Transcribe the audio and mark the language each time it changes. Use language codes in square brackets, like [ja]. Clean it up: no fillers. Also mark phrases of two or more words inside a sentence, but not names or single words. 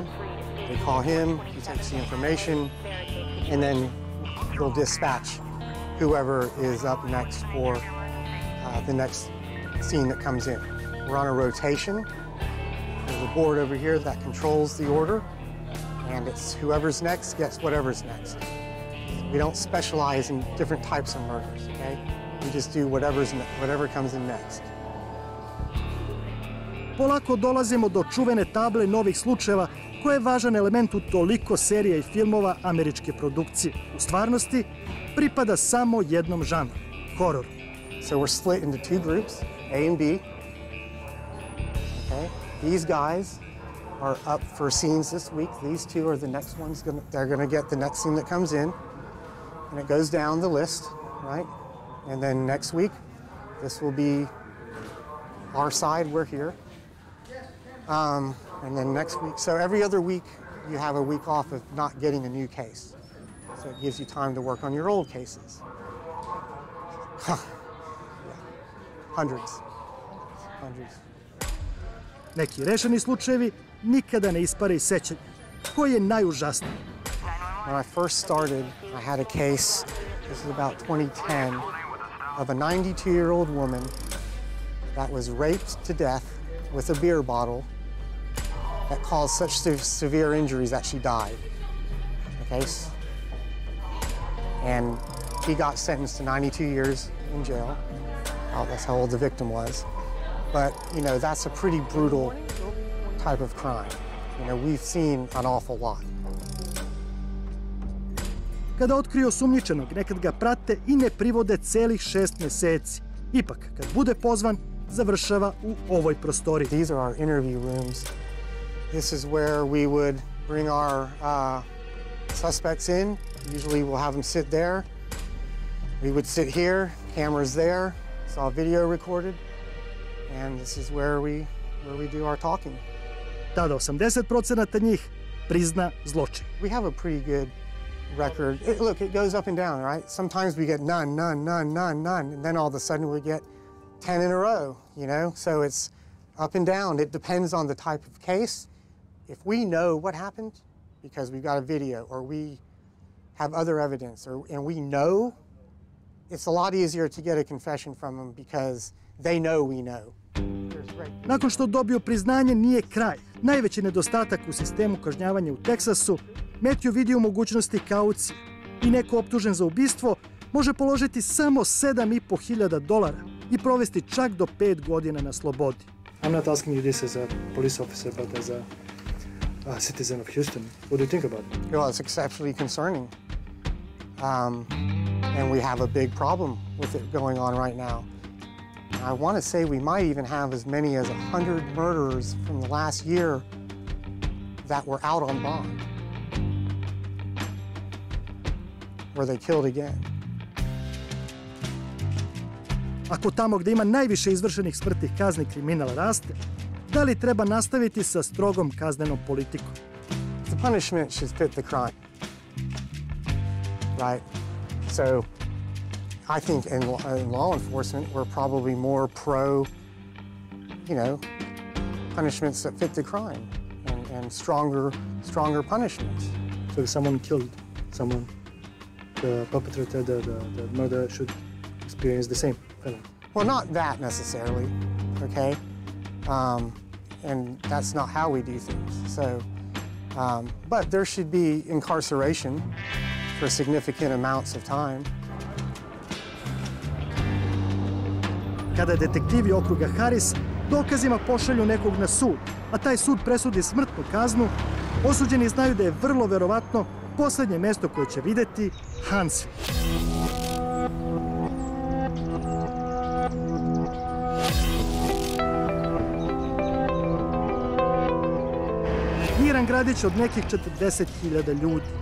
[en] They call him, he takes the information, and then he'll dispatch whoever is up next for the next scene that comes in. We're on a rotation. There's a board over here that controls the order, and it's whoever's next gets whatever's next. We don't specialize in different types of murders, okay? We just do whatever comes in next. [sr] Polako dolazimo do čuvene table novih slučajeva koja je važan element u toliko serija i filmova američke produkcije. U stvarnosti pripada samo jednom žanru, hororu. [en] So we're split into two groups, A and B. Okay? These guys are up for scenes this week. These two are the next ones. They're going to get the next scene that comes in. And it goes down the list, right? And then next week, this will be our side, we're here. And then next week, so every other week, you have a week off of not getting a new case. So it gives you time to work on your old cases. Yeah. Hundreds. [sr] Neki rešeni slučajevi nikada ne ispare iz sećanja. Koji je najužasniji? [en] When I first started, I had a case, this is about 2010, of a 92-year-old woman that was raped to death with a beer bottle that caused such severe injuries that she died. Okay? And he got sentenced to 92 years in jail. That's how old the victim was. But, you know, that's a pretty brutal type of crime. You know, we've seen an awful lot. [sr] Kada otkriju osumnjičenog, nekad ga prate i ne privode celih 6 meseci. Ipak, kad bude pozvan, završava u ovoj prostoriji. [en] These are our interview rooms. This is where we would bring our suspects in. Usually we'll have them sit there. We would sit here, cameras there, it's all video recorded. And this is where we do our talking. [sr] tada 80% njih prizna zločin. [en] We have a pretty good record. Look, it goes up and down, right? Sometimes we get none, none, none, none, none, and then all of a sudden we get 10 in a row, you know? So it's up and down. It depends on the type of case. If we know what happened, because we've got a video or we have other evidence, and we know, it's a lot easier to get a confession from them because they know we know. [sr] Nakon što dobiju priznanje nije kraj. Najveći nedostatak u sistemu kažnjavanja u Teksasu, Matthew vidi u mogućnosti kaucije i neko optužen za ubistvo može položiti samo $7.500 i provesti čak do 5 godina na slobodi. [en] I'm not asking you this as a police officer, but as a citizen of Houston. What do you think about it? Well, it's exceptionally concerning. And we have a big problem with it going on right now. I want to say we might even have as many as 100 murderers from the last year that were out on bond, where they killed again. [sr] Ako tamo gde ima najviše izvršenih smrtnih kazni kriminal raste, da li treba nastaviti sa strogom kaznenom politikom? [en] The punishment should fit the crime, right? So I think in law enforcement, we're probably more pro, you know, punishments that fit the crime and stronger punishments. So if someone killed someone, the perpetrator, the murderer should experience the same penalty? Well, not that necessarily, okay? And that's not how we do things. So, but there should be incarceration for significant amounts of time. [sr] Kada detektivi okruga Harris dokazima pošalju nekog na sud, a taj sud presudi smrtnu kaznu, osuđeni znaju da je vrlo verovatno poslednje mesto koje će videti Huntsville. Miran gradić od nekih 40.000 ljudi.